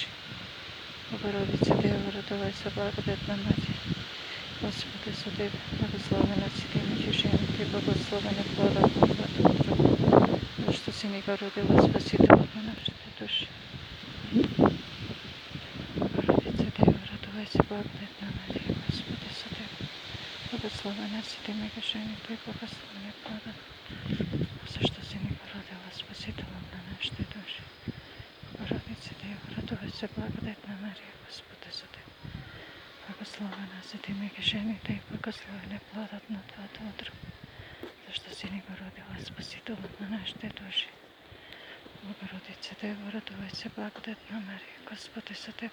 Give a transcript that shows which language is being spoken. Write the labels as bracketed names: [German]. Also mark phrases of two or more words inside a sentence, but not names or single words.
[Macedonian] Богородице Дево, радувај се, благодетна Марија, Господ е со тебе, благословена си ти меѓу жените и благословен е плодот на твоето утроба, зашто си ни го родила Спасителот на нашите души. Богородице Дево, радувај се, благодетна Марија, Господ е со тебе, благословена си ти меѓу жените и благословен е плодот, зашто си ни го родила Спасителот на нашите души. [Bulgarian] радувай се, благодатна Мария, Господ е за теб. Благословена си ти между жените и благословен е плодът на твоето утроба, защо си ни го родила, Спасителът на нашите души. Богородице Дева, радувай се, благодатна Мария, Господ е за теб.